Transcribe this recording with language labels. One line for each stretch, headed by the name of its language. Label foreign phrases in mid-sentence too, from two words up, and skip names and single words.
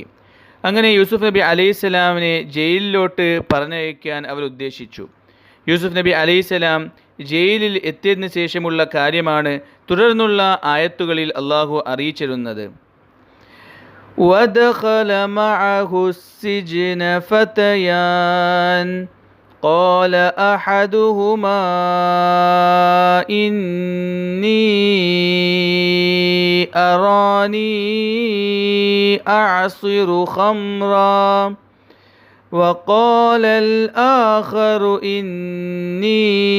Malayalam: അങ്ങനെ യൂസുഫ് നബി അലൈഹിസ്സലാമിനെ ജയിലിലോട്ട് പറഞ്ഞയക്കാൻ അവർ ഉദ്ദേശിച്ചു. യൂസുഫ് നബി അലൈഹിസ്സലാം ജയിലിൽ എത്തിയതിനു ശേഷമുള്ള കാര്യമാണ് തുടർന്നുള്ള ആയത്തുകളിൽ അള്ളാഹു അറിയിച്ചിരുന്നത്.
Arabic: ودخل معه السجن فتيان قال أحدهما إني أراني أعصر خمرا وقال الآخر إني